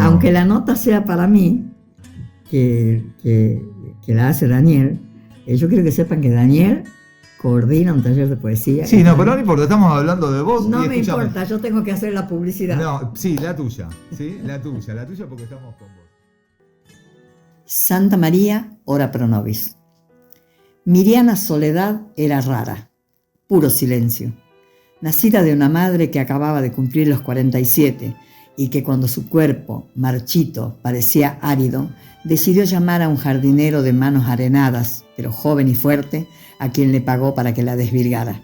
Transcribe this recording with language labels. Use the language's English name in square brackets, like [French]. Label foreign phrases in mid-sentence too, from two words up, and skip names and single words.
[Spanish] aunque la nota sea para mí, que la hace Daniel, yo quiero que sepan que Daniel coordina un taller de poesía. Sí, no, pero no importa, estamos hablando de vos. No y me escúchame. importa, yo tengo que hacer la publicidad. No, sí, la tuya, porque estamos con vos. Santa María, [Latin] ora pro nobis. [Spanish] Miriana Soledad era rara, puro silencio. Nacida de una madre que acababa de cumplir los 47 y que cuando su cuerpo, marchito, parecía árido, decidió llamar a un jardinero de manos arenadas, pero joven y fuerte, a quien le pagó para que la desvirgara.